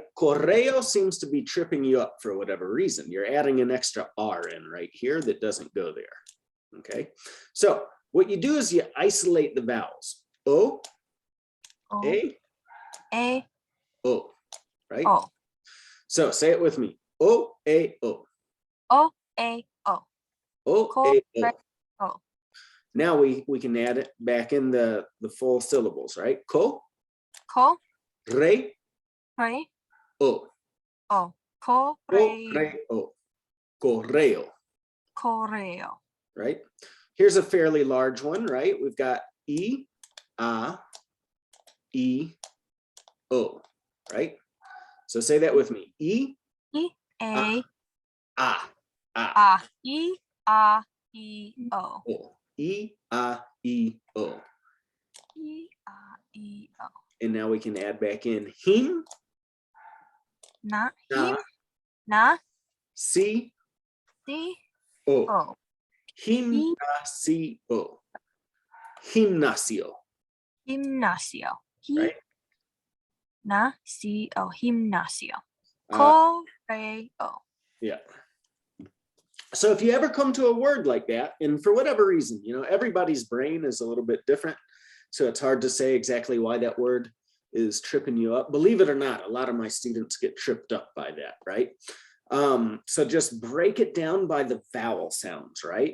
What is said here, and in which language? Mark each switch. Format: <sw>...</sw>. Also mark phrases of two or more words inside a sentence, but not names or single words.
<en>Correo seems to be tripping you up for whatever reason. You're adding an extra R in right here that doesn't go there. Okay. So what you do is you isolate the vowels. O, O. A, O, right? O. So say it with me. O, A, O. O. A. O. O, A, O. O. Now we can add it back in the full syllables, right? Co, Co. re, Re. o. O. Co, re, o. Correo, Correo. right? Here's a fairly large one, right? We've got E, A, E, O, right? So say that with me. E, E. A. A, A. A. E. A. E. O. O. E, A, E, O. E. A. E. O. And now we can add back in him, Na. na, Him. Na. si, Si. o. O. Gimnasio. Gimnasio, Gimnasio. right? Na. Si. O. Gimnasio. Correo. Yeah. So if you ever come to a word like that, and for whatever reason, you know, everybody's brain is a little bit different. So it's hard to say exactly why that word is tripping you up. Believe it or not, a lot of my students get tripped up by that, right? So just break it down by the vowel sounds, right?</en>